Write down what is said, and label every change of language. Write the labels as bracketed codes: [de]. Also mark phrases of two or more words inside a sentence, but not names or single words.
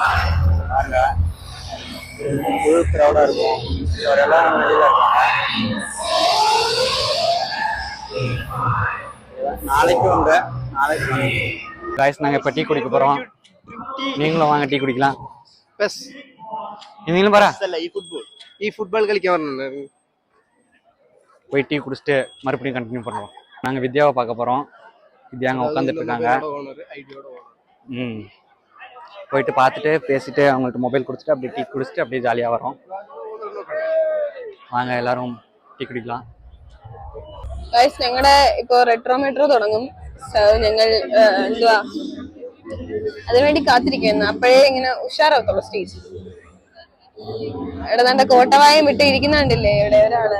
[ta] பாருங்க ஃபுல் க்ரௌடா இருக்கும். இவரெல்லாம் வெளியில இருக்காங்க. நாளைக்கு வாங்க. காய்ஸ் நாங்க இப்ப டீ குடிக்க போறோம். நீங்களும் வாங்க டீ குடிக்கலாம். பஸ் நீங்களும் பாரா. [ml] ഈ ഫുട്ബോൾ കളിക്കാൻ വന്നത്. [ta] போய் டீ குடிச்சிட்டு மறுபடியும் கண்டினியூ பண்ணுவோம். நாங்கள் வித்யாவை பார்க்க போகிறோம். வித்யா அங்கே உட்காந்துட்டு இருக்காங்க. போயிட்டு பார்த்துட்டு பேசிட்டு அவங்களுக்கு மொபைல் கொடுத்துட்டு அப்படியே டீ குடிச்சிட்டு அப்படியே ஜாலியாக வரோம். வாங்க எல்லாவரும் டீ കുടിக்கலாம். [ml] ഗൈസ് ഞങ്ങളുടെ ഇപ്പൊ റെട്രോമീറ്റർ തുടങ്ങും. ഞങ്ങൾ എന്തുവാ അതിനുവേണ്ടി കാത്തിരിക്കുന്നു. അപ്പോഴേ ഇങ്ങനെ ഉഷാറാവത്തുള്ളൂ സ്റ്റേജ്. ഇവിടെ നല്ല കോട്ടവായം വിട്ട് ഇരിക്കുന്നുണ്ടില്ലേ ഇവിടെ ഒരാള്.